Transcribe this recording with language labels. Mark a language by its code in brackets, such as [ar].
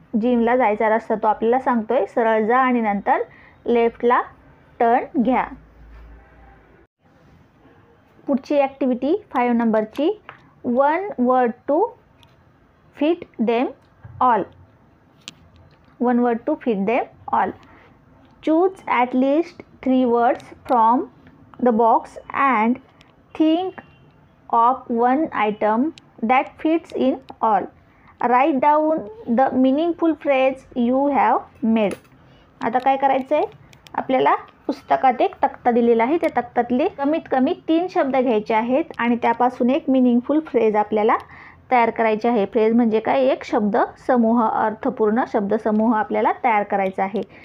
[mr] जिमला जायचा रस्ता तो आपल्याला सांगतोय, सरळ जा आणि नंतर लेफ्टला टर्न घ्या. पुढची ॲक्टिव्हिटी 5 नंबरची, [en] 1 word to fit them all. 1 word to fit them all. Choose at least 3 words from the box and think of one item that fits in all. Write down the meaningful phrase you have made. [mr] आता काय करायचं आहे, आपल्याला पुस्तकात एक तक्ता दिलेला आहे, त्या तक्त्यातले कमीत कमी 3 शब्द घ्यायचे आहेत आणि त्यापासून एक मिनिंगफुल फ्रेज आपल्याला तयार करायचे आहे. फ्रेज म्हणजे काय, एक शब्द समूह, अर्थपूर्ण शब्दसमूह आपल्याला तयार करायचा आहे.